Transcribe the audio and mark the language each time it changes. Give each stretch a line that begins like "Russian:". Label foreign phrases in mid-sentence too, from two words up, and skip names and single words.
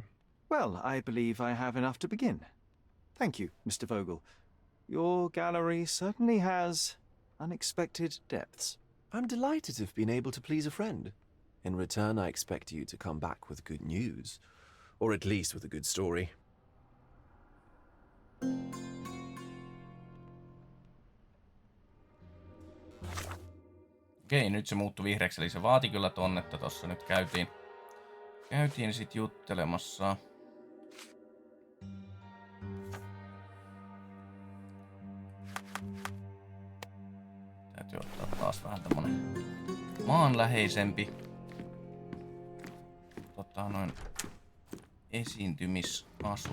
English: Well, I believe I have enough to begin. Thank you, Mr. Vogel. Your gallery certainly has unexpected depths. I'm delighted to have been able to please a friend. In return, I expect you to come back with good news. Or at least with a good story.
Finnish: Okei, nyt se muuttui vihreäksi, eli se vaati kyllä tonne, että tossa nyt käytiin sit juttelemassa. Täytyy ottaa taas vähän tämmönen maanläheisempi noin esiintymisasu.